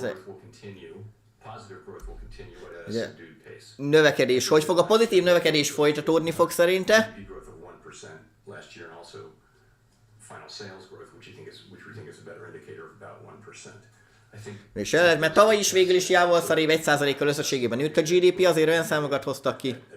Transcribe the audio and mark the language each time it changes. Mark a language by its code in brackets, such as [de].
[en] positive growth will continue at a Yeah. subdued pace. [hu] Növekedés. Hogy fog a pozitív növekedés folytatódni fog szerinte? [en] GDP growth of 1% last year and also final sales growth, which we think is a better indicator of about 1%. [hu] És mert tavaly is végül is jával szarév 1%-kal összességében nőtt a GDP, azért olyan számokat hoztak ki.